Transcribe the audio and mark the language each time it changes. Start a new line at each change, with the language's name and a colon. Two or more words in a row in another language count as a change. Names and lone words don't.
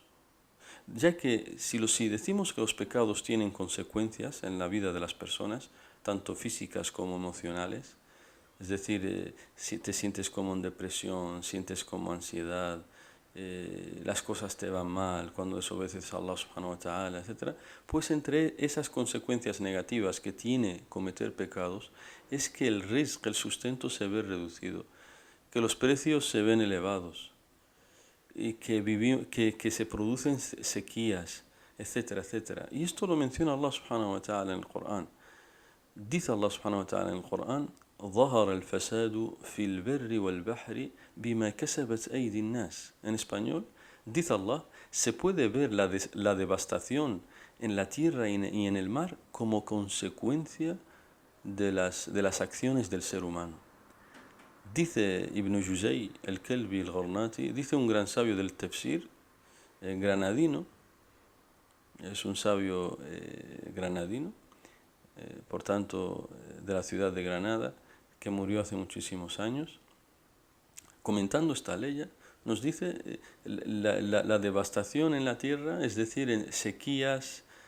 Spanish: Ya que si decimos que los pecados tienen consecuencias en la vida de las personas, tanto físicas como emocionales, es decir, si te sientes como en depresión, sientes como ansiedad, las cosas te van mal cuando desobedeces a
Arabic: الله سبحانه وتعالى,
Spanish: etc., pues entre esas consecuencias negativas que tiene cometer pecados es que el rizq, el sustento, se ve reducido, que los precios se ven elevados y que se producen sequías, etcétera, etcétera. Y esto lo menciona
Arabic: الله سبحانه وتعالى
Spanish: en el Corán. Dice
Arabic: الله سبحانه وتعالى
Spanish: en el Corán:
Arabic: ظهر الفساد في البر والبحر بما كسبت أيدي الناس.
Spanish: En español, dice Allah, se puede ver la devastación en la tierra y en el mar como consecuencia de las acciones del ser humano. Dice Ibn Juzay, el Kelbi, el Gharnati, dice un gran sabio del tafsir, granadino, es un sabio granadino, por tanto, de la ciudad de Granada, que murió hace muchísimos años, comentando esta ley, nos dice la devastación en la tierra, es decir, en sequías,